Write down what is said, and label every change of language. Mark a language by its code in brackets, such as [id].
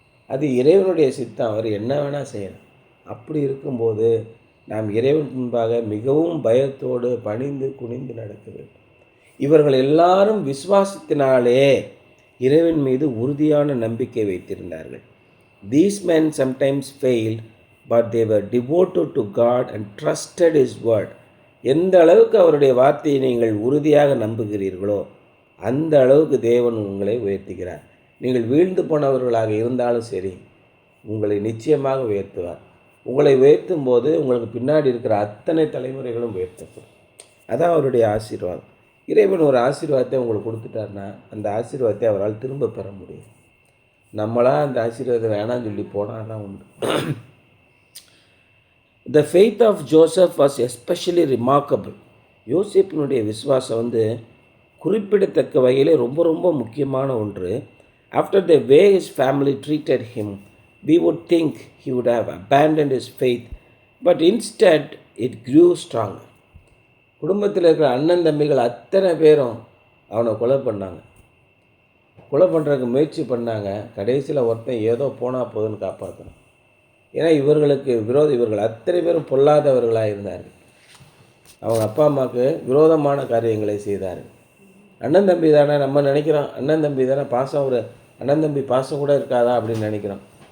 [ta] அது இறைவனுடைய சித்தம், அவர் என்ன வேணால் செய்யணும். அப்படி இருக்கும்போது நாம் இறைவன் முன்பாக மிகவும் பயத்தோடு பணிந்து குனிந்து நடக்க வேண்டும். இவர்கள் எல்லாரும் விசுவாசத்தினாலே இறைவன் மீது உறுதியான நம்பிக்கை வைத்திருந்தார்கள். [en] These men sometimes failed, but they were devoted to God and trusted His word. [ta] எந்த அளவுக்கு அவருடைய வார்த்தையை நீங்கள் உறுதியாக நம்புகிறீர்களோ அந்த அளவுக்கு தேவன் உங்களை உயர்த்துகிறார். நீங்கள் வீழ்ந்து போனவர்களாக இருந்தாலும் சரி, உங்களை நிச்சயமாக உயர்த்துவார். உங்களை உயர்த்தும் போது உங்களுக்கு பின்னாடி இருக்கிற அத்தனை தலைமுறைகளும் உயர்த்தப்படும். அதான் அவருடைய ஆசீர்வாதம். இறைவன் ஒரு ஆசீர்வாதத்தை உங்களுக்கு கொடுத்துட்டார்னா அந்த ஆசீர்வாதத்தை அவரால் திரும்ப பெற முடியும். நம்மளாக அந்த ஆசீர்வாதத்தை வேணான்னு சொல்லி போனால் தான் உண்டு. [en] The faith of Joseph was especially remarkable. [ta] யோசேப்பினுடைய விசுவாசம் குறிப்பிடத்தக்க வகையில் ரொம்ப ரொம்ப முக்கியமான ஒன்று. [en] After the way his family treated him, we would think he would have abandoned his faith, but instead it grew stronger. [ta] குடும்பத்தில் இருக்கிற அண்ணன் தம்பிகள் அத்தனை பேரும் அவனை கொலை பண்ணாங்க. கொலை பண்ணுறதுக்கு முயற்சி பண்ணாங்க. கடைசியில் ஒருத்தன் ஏதோ போனால் போதுன்னு காப்பாற்றணும். ஏன்னா இவர்களுக்கு இவர்கள் அத்தனை பேரும் பொல்லாதவர்களாக இருந்தார்கள். அவங்க அப்பா அம்மாவுக்கு விரோதமான காரியங்களை செய்தார்கள். அண்ணன் தம்பி தானே நம்ம நினைக்கிறோம், அண்ணன் தம்பி தானே பாசம், ஒரு அண்ணன் தம்பி பாசம் கூட இருக்காதா அப்படின்னு நினைக்கிறோம்.